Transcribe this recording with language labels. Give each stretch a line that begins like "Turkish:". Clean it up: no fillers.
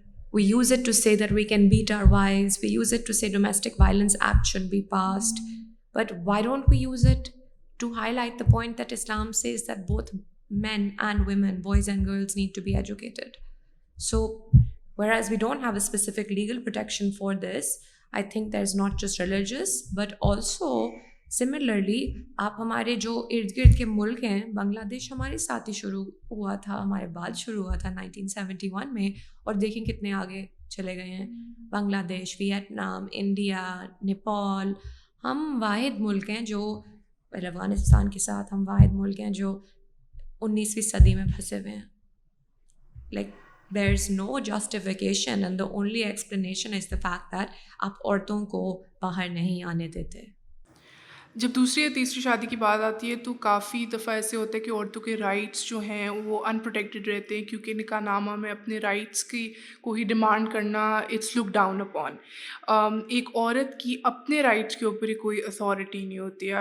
English: We use it to say that we can beat our wives. We use it to say Domestic Violence Act should be passed. But why don't we use it to highlight the point that Islam says that both men and women, boys and girls, need to be educated? So whereas we don't have a specific legal protection for this, I think there's not just religious, but also similarly
Urdu: آپ ہمارے جو ارد گرد کے ملک ہیں, بنگلہ دیش ہمارے ساتھ ہی شروع ہوا تھا, ہمارے بعد شروع ہوا تھا 1971 میں, اور دیکھیں کتنے آگے چلے گئے ہیں. بنگلہ دیش, ویتنام, انڈیا, نیپال, ہم واحد ملک ہیں جو افغانستان کے ساتھ ہم واحد ملک ہیں جو 19ویں صدی میں پھنسے ہوئے ہیں.
English: Like there's no justification and the only explanation is the fact that
Urdu: آپ عورتوں کو باہر نہیں آنے دیتے. جب دوسری یا تیسری شادی کی بات آتی ہے تو کافی دفعہ ایسے ہوتا ہے کہ عورتوں کے رائٹس جو ہیں وہ ان پروٹیکٹیڈ رہتے ہیں, کیونکہ نکاح نامہ میں اپنے رائٹس کی کو ہی ڈیمانڈ کرنا
English: It's look down upon.
Urdu: ایک عورت کی اپنے رائٹس کے اوپر ہی کوئی اتھارٹی نہیں ہوتی ہے.